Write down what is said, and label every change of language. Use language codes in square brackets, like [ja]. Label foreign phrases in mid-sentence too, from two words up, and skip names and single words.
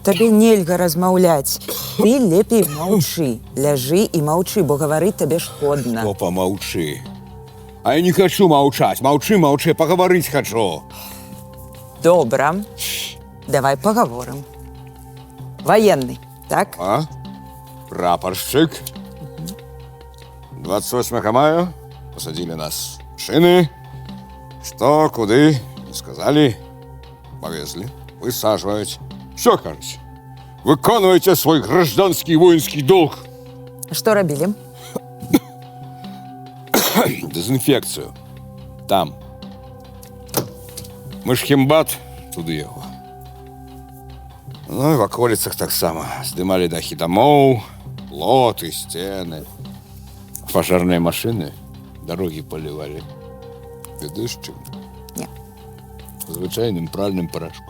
[be] Табе нельга размаўляць. Ты лепей маўчы. Ляжы і маўчы, бо гаварыць табе шкодна. [ru] О, помолчи. А я не хочу молчать. Молчи, молчи, поговорить хочу. [be] Добра. Давай пагаворым. Ваенны, так? А? [ru] Прапорщик. 28 мая посадили нас в машины. Что, куды, не сказали. Повезли, высаживать. Все, короче. Выконывайте свой гражданский воинский долг. [be] Што рабілі? [ru] Дезинфекцию. Там. Мышхембат, туды его. Ну и в околицах [be] так само. [ru] Сдымали дахи домов, лоты, стены. Пожарные машины дороги поливали. [be] Ведаешь, чем? [ru] Нет. [be] Звычайным пральным порошком.